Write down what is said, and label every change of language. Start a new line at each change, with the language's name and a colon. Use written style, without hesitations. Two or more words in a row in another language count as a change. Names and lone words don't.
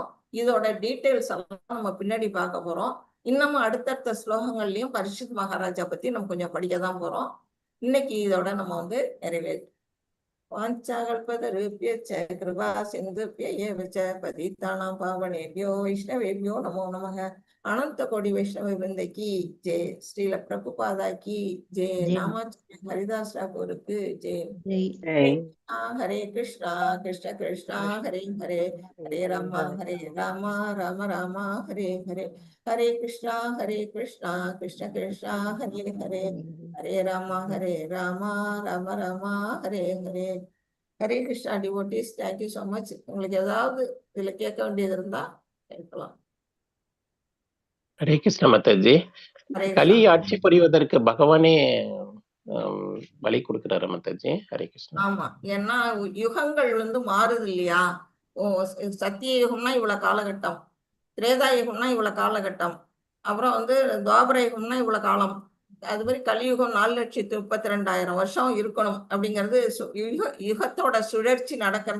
Tamil: இதோட டீட்டெயில்ஸ் எல்லாம் நம்ம பின்னாடி பார்க்க போறோம். இன்னமும் அடுத்தடுத்த ஸ்லோகங்கள்லயும் பரீட்சித் மகாராஜா பத்தி நம்ம கொஞ்சம் படிக்க தான் போறோம். இன்னைக்கு இதோட நம்ம வந்து நிறைவேற்று.
Sanskrit: वाञ्छाकल्पतरुभ्यश्च कृपा सिन्धुभ्य एव च पतितानाम् पावनेभ्यो वैष्णवेभ्यो नमो नमः.
Hindi: अनंत कोटि वैष्णव वृंद की जय। श्रील प्रभुपादा की जय। जय नामाचार्य हरिदास ठाकुर की जय। जय
Sanskrit: हरे कृष्णा कृष्ण कृष्णा हरे हरे, हरे राम राम राम हरे हरे, हरे कृष्णा कृष्ण कृष्णा हरे हरे, हरे राम राम राम हरे हरे.
Tamil: ஹரே கிருஷ்ணா
English: devotees, thank you so much.
Tamil: உங்களுக்கு ஏதாவது இதுல கேட்க வேண்டியது இருந்தா கேட்கலாம். ஹரே கிருஷ்ண மாதாஜி. ஹரே கலி கிருஷ்ணா. ஆட்சி புரிவதற்கு பகவானே வழி கொடுக்கிறாரு மாதாஜி. ஹரே கிருஷ்ணா. ஆமா, ஏன்னா யுகங்கள் வந்து மாறுது இல்லையா. சத்திய யுகம்னா இவ்வளவு காலகட்டம், திரேதா யுகம்னா இவ்வளவு காலகட்டம், அப்புறம் வந்து துவாபர யுகம்னா இவ்வளவு காலம், அது மாதிரி கலியுகம் 4,32,000 வருஷம் இருக்கணும் அப்படிங்கிறது யுகத்தோட சுழற்சி நடக்கிறது.